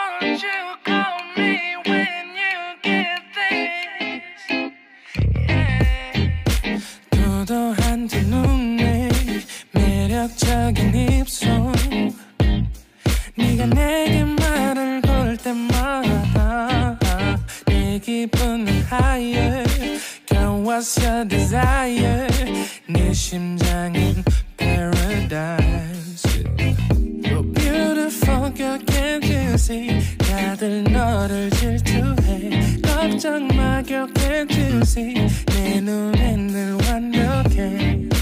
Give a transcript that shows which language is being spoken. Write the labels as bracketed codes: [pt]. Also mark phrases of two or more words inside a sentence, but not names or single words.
[en] you call me when you get this? Yeah. [ko] 도도한 두 눈에 매력적인 입술 네가 내게 말을 걸 때마다 내 기분은 [en] higher Girl, what's your desire? [ko] 내 심장은 paradise [en] You're beautiful, girl, can't you see? [ko] 다들 너를 질투해 걱정 마, [en] girl, can't you see? [ko] 내 눈엔 늘 완벽해